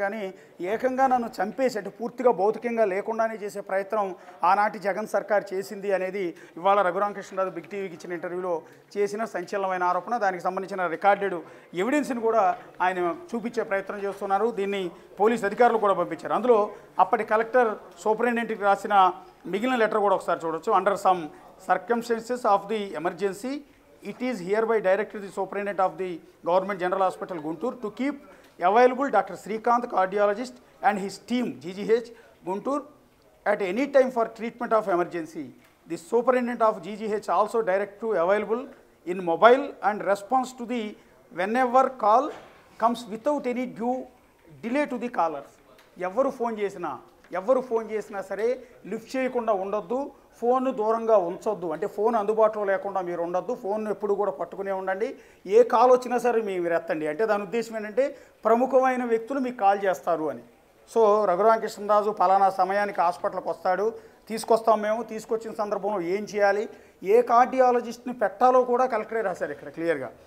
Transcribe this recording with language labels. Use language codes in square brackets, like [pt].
[te] కానీ ఏకంగా నన్ను చంపేసి, అంటే పూర్తిగా భౌతికంగా లేకుండానే చేసే ప్రయత్నం ఆనాటి జగన్ సర్కార్ చేసింది అనేది ఇవాళ రఘురామకృష్ణరాజు బిగ్ టీవీకి ఇచ్చిన ఇంటర్వ్యూలో చేసిన సంచలనమైన ఆరోపణ. దానికి సంబంధించిన రికార్డెడ్ ఎవిడెన్స్ని కూడా ఆయన చూపించే ప్రయత్నం చేస్తున్నారు. దీన్ని పోలీస్ అధికారులు కూడా పంపించారు. అందులో అప్పటి కలెక్టర్ సూపరింటెండెంట్కి రాసిన మిగిలిన లెటర్ కూడా ఒకసారి చూడొచ్చు. [en] Under some circumstances of the emergency, it is hereby directed the superintendent of the Government General Hospital Guntur to keep available Dr. Srikanth, cardiologist, and his team GGH Guntur at any time for treatment of emergency. The superintendent of GGH also direct to available in mobile and response to the whenever call comes without any due delay to the callers. [te] ఎవరు phone చేసినా సరే lift చేయకుండా ఉండొద్దు, phone దూరంగా ఉంచొద్దు, అంటే phone అందుబాటులో లేకుండా మీరు ఉండొద్దు, ఫోన్ ఎప్పుడు కూడా పట్టుకునే ఉండండి, ఏ కాల్ వచ్చినా సరే మీరు ఎత్తండి. అంటే దాని ఉద్దేశం ఏంటంటే ప్రముఖమైన వ్యక్తులు మీకు కాల్ చేస్తారు అని. సో రఘురామకృష్ణరాజు పలానా సమయానికి హాస్పిటల్కి వస్తాడు, తీసుకొస్తాం మేము, తీసుకొచ్చిన సందర్భంలో ఏం చేయాలి, ఏ కార్డియాలజిస్ట్ని పెట్టాలో కూడా కలెక్టరే రాశారు ఇక్కడ క్లియర్గా.